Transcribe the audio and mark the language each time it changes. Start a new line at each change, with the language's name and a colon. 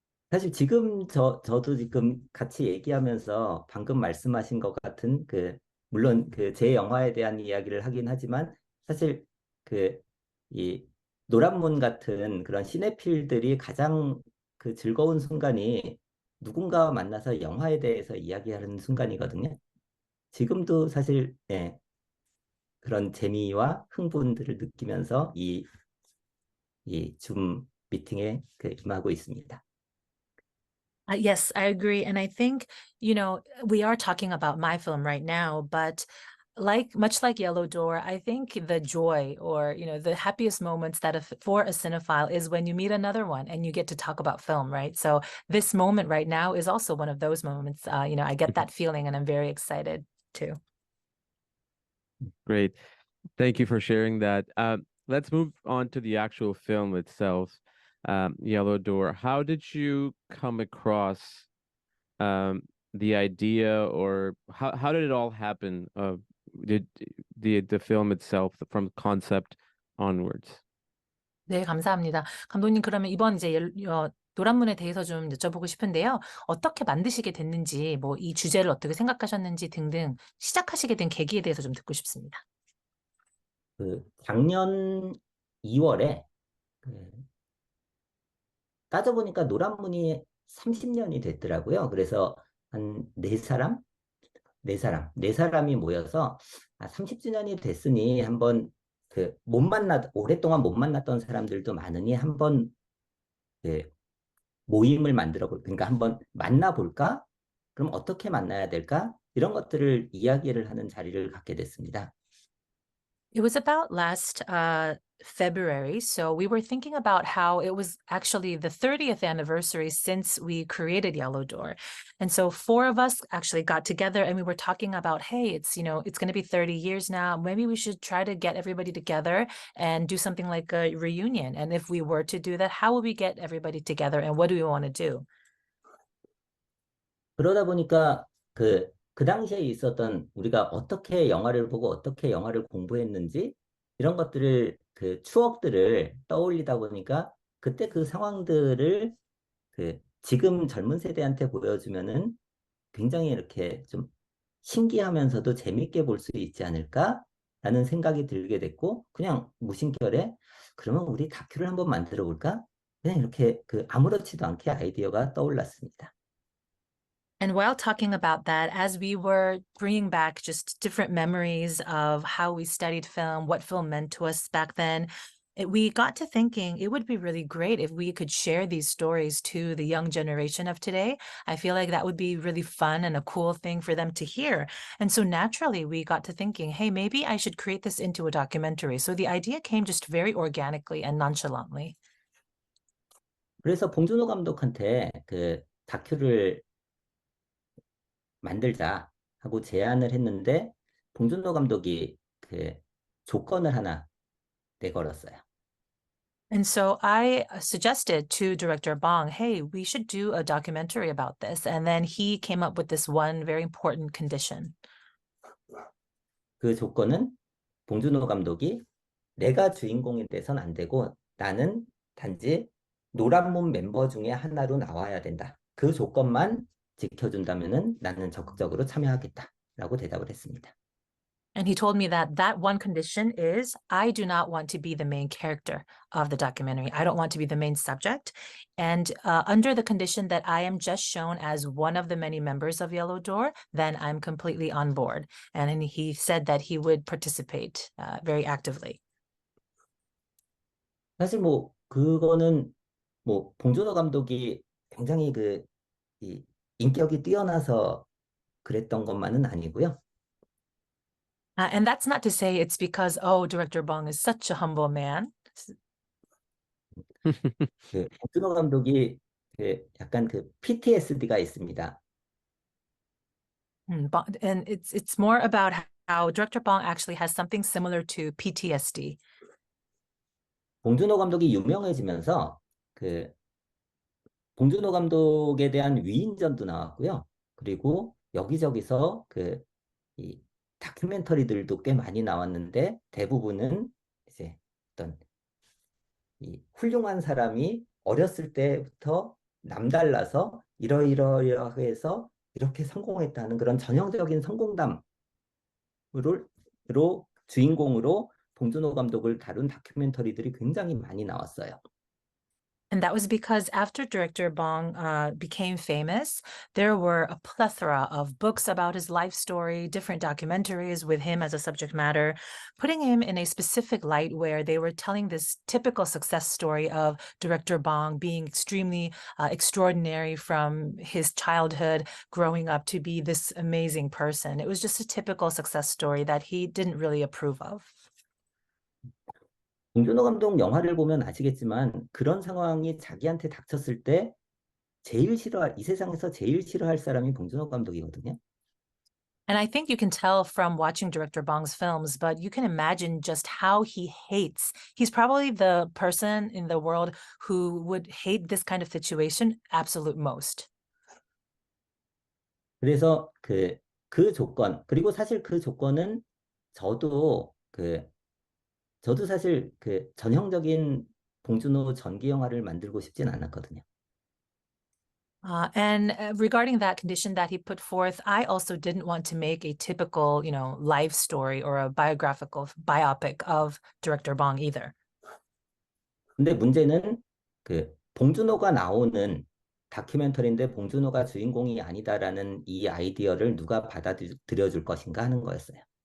Korean: 사실 지금 저도 지금 같이 얘기하면서 방금 말씀하신 것 같은 물론 제 영화에 대한 이야기를 하긴 하지만 사실 이 노란문 같은 그런 시네필들이 가장 즐거운 순간이 누군가와 만나서 영화에 대해서 이야기하는 순간이거든요. 지금도 사실 그런 재미와 흥분들을 느끼면서 이 줌 미팅에 임하고 있습니다.
English: Yes, I agree. And I think, we are talking about my film right now, but much like Yellow Door, I think the joy or, the happiest moments for a cinephile is when you meet another one and you get to talk about film, right? So this moment right now is also one of those moments. I get that feeling and I'm very excited too. Great. Thank you for sharing that. Let's move on to the actual film itself, Yellow Door. How did you come across the idea, or how did it all happen? Did the film itself from concept onwards?
Korean: 네, 감사합니다. 감독님, 그러면 이번 이제 노란문에 대해서 좀 여쭤보고 싶은데요. 어떻게 만드시게 됐는지, 뭐 이 주제를 어떻게 생각하셨는지 등등 시작하시게 된 계기에 대해서 좀 듣고 싶습니다. 작년 2월에 따져보니까 노란문이 30년이 됐더라고요. 그래서 한 네 사람 네 사람이 모여서 30주년이 됐으니 한번 오랫동안 못 만났던 사람들도 많으니 한번 그 모임을 그러니까 한번 만나볼까? 그럼 어떻게 만나야 될까? 이런 것들을 이야기를 하는 자리를 갖게 됐습니다.
English: It was about last February. So we were thinking about how it was actually the 30th anniversary since we created Yellow Door. And so four of us actually got together and we were talking about, hey, it's, it's going to be 30 years now. Maybe we should try to get everybody together and do something like a reunion. And if we were to do that, how would we get everybody together and what do we want to do?
Korean: 그러다 보니까 그 당시에 있었던 우리가 어떻게 영화를 보고 어떻게 영화를 공부했는지 이런 것들을 추억들을 떠올리다 보니까 그때 그 상황들을 지금 젊은 세대한테 보여주면은 굉장히 이렇게 좀 신기하면서도 재밌게 볼 수 있지 않을까라는 생각이 들게 됐고 그냥 무심결에 그러면 우리 다큐를 한번 만들어 볼까? 그냥 이렇게 아무렇지도 않게 아이디어가 떠올랐습니다.
English: And while talking about that, as we were bringing back just different memories of how we studied film, what film meant to us back then, we got to thinking it would be really great if we could share these stories to the young generation of today. I feel like that would be really fun and a cool thing for them to hear. And so naturally, we got to thinking, hey, maybe I should create this into a documentary. So the idea came just very organically and nonchalantly.
Korean: 그래서 봉준호 감독한테 다큐를 만들자 하고 제안을 했는데 봉준호 감독이 조건을 하나 내걸었어요.
English: And so I suggested to director Bong, hey, we should do a documentary about this. And then he came up with this one very important condition.
Korean: 그 조건은 봉준호 감독이 내가 주인공이 돼선 안 되고 나는 단지 노란문 멤버 중에 하나로 나와야 된다. 그 조건만 지켜준다면은 나는 적극적으로 참여하겠다라고 대답을 했습니다.
English: And he told me that that one condition is I do not want to be the main character of the documentary. I don't want to be the main subject. And under the condition that I am just shown as one of the many members of Yellow Door, then I'm completely on board. And he said that he would participate very actively.
Korean: 사실 그거는 봉준호 감독이 굉장히 이 인격이 뛰어나서 그랬던 것만은 아니고요.
English: And that's not to say it's because, oh, Director Bong is such a humble man.
Korean: 봉준호 감독이 약간 PTSD가 있습니다.
English: And it's more about how Director Bong actually has something similar to PTSD.
Korean: 봉준호 감독이 유명해지면서 봉준호 감독에 대한 위인전도 나왔고요. 그리고 여기저기서 이 다큐멘터리들도 꽤 많이 나왔는데 대부분은 이제 어떤 이 훌륭한 사람이 어렸을 때부터 남달라서 이러이러해서 이렇게 성공했다는 그런 전형적인 성공담으로 주인공으로 봉준호 감독을 다룬 다큐멘터리들이 굉장히 많이 나왔어요.
English: And that was because after Director Bong became famous, there were a plethora of books about his life story, different documentaries with him as a subject matter, putting him in a specific light where they were telling this typical success story of Director Bong being extremely extraordinary from his childhood, growing up to be this amazing person. It was just a typical success story that he didn't really approve of.
Korean: 봉준호 감독 영화를 보면 아시겠지만 그런 상황이 자기한테 닥쳤을 때 이 세상에서 제일 싫어할 사람이 봉준호 감독이거든요.
English: And I think you can tell from watching Director Bong's films, but you can imagine just how he hates. He's probably the person in the world who would hate this kind of situation absolute most.
Korean: 그래서 그 조건, 그리고 사실 그 조건은 저도 사실 전형적인 봉준호 전기 영화를 만들고 싶진 않았거든요.
English: And regarding that condition that he put forth, I also didn't want to make a typical, life story or a biopic of Director Bong either.
Korean: 근데 문제는 봉준호가 나오는 다큐멘터리인데 봉준호가 주인공이 아니다라는 이 아이디어를 누가 받아들여 줄 것인가 하는 거였어요.